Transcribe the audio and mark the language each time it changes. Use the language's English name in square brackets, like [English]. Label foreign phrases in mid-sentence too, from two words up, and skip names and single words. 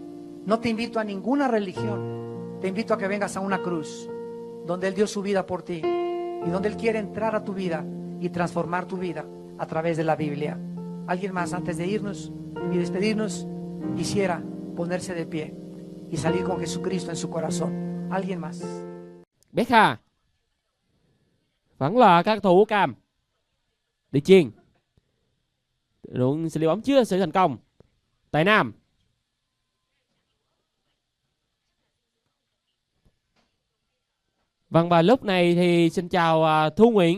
[Spanish] No te invito a ninguna religión. Te invito a que vengas a una cruz donde Él dio su vida por ti y donde Él quiere entrar a tu vida y transformar tu vida a través de la Biblia. Alguien más, antes de irnos y despedirnos, quisiera ponerse de pie y salir con Jesucristo en su corazón. Alguien más. [Vietnamese] Beckham vẫn là các cầu thủ cam. Đi chuyền. Đội xử lý bóng chưa sự thành công. Tài Nam. Vâng, và lúc này thì xin chào Thu Nguyễn.